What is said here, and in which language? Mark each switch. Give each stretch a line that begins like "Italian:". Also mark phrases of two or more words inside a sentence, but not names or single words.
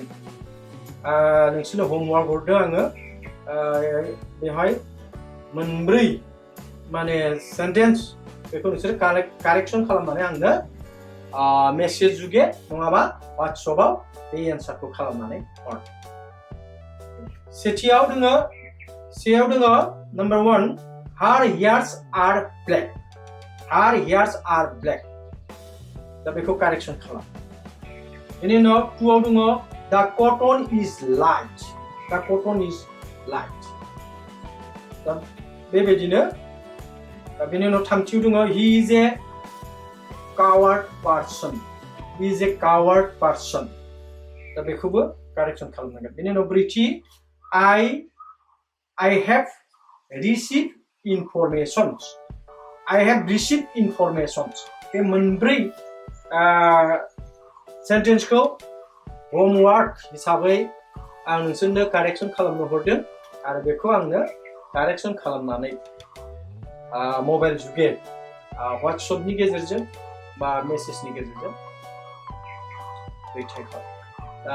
Bodo: नोंसोरनो होमवर्क हरदों आङो बेवहाय मोनब्रै माने सेन्टेन्स बेखौ नोंसोर कारेक्शन खालामनानै आंनो मेसेज जुगे नङाबा वाट्सएपआव बे एन्सारखौ खालामनानै हर सेथियाव दङ नाम्बार 1
English: her hairs are black
Bodo: दा बेखौ कारेक्शन खालाम बेनि उनाव 2 आव दङ
English: the cotton is light
Bodo: दा बेबायदिनो बेनि उनाव 3थियाव दङ
English: he is a coward person
Bodo: दा बेखौबो कारेक्शन खालामनांगोन बेनि उनाव 4थि
English: I have received
Bodo: informations बे मोनब्रै सेन्टेन्सखौ होमवर्क हिसाबै आं नोंसोरनो कारेक्शन खालामनो हरदों आरो बेखौ आंनो कारेक्शन खालामनानै मबाइल जुगे वाट्सएपनि गेजेरजों बा मेसेजनि गेजेरजों दैथायहर दा